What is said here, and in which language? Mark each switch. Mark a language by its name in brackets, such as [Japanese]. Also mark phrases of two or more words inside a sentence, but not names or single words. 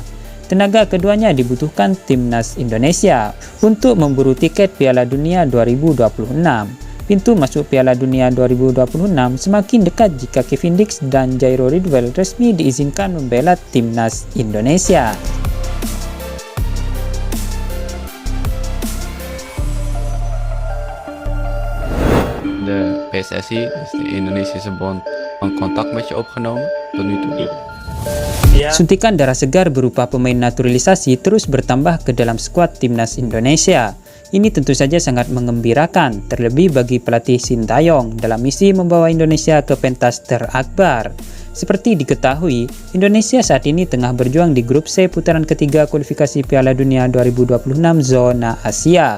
[Indonesian] Tenaga keduanya dibutuhkan Timnas Indonesia untuk memburu tiket Piala Dunia 2026. Pintu masuk Piala Dunia 2026 semakin dekat jika Kevin Dix dan Jairo Ridwell resmi diizinkan membela Timnas Indonesia. [Dutch] De PSSI, dus de Indonesische Bond, van contact met je opgenomen tot nu toe? [Indonesian] Suntikan darah segar berupa pemain naturalisasi terus bertambah ke dalam skuad Timnas Indonesia. Ini tentu saja sangat mengembirakan, terlebih bagi pelatih Sintayong dalam misi membawa Indonesia ke pentas terakbar. Seperti diketahui, Indonesia saat ini tengah berjuang di grup C putaran ketiga kualifikasi Piala Dunia 2026 zona Asia.